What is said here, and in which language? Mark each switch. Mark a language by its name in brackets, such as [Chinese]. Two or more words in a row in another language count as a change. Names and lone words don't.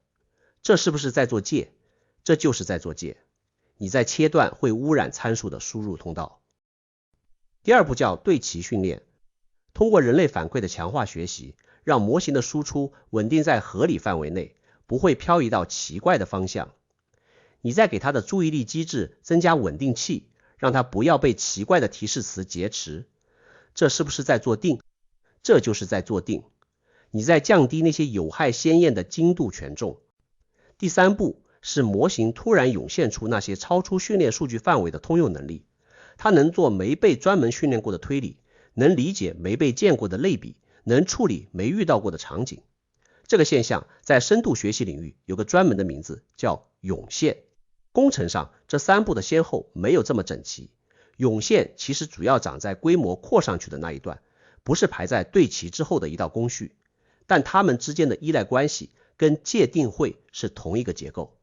[Chinese] 這是不是在做界？這就是在做界。你在切斷會污染參數的輸入通道。第二步叫對齊訓練，通過人類反饋的強化學習，讓模型的輸出穩定在合理範圍內，不會漂移到奇怪的方向。你再給它的注意力機制增加穩定器，讓它不要被奇怪的提示詞劫持。這是不是在做定？這就是在做定。你在降低那些有害先驗的精度权重。第三步是模型突然湧現出那些超出訓練數據範圍的通用能力，它能做沒被專門訓練過的推理，能理解沒被見過的類比，能處理沒遇到過的場景。這個現象在深度學習領域有個專門的名字，叫湧現。工程上這3步的先後沒有這麼整齊，湧現其實主要長在規模擴上去的那一段，不是排在對齊之後的一道工序，但它們之間的依賴關係跟界定慧是同一個結構。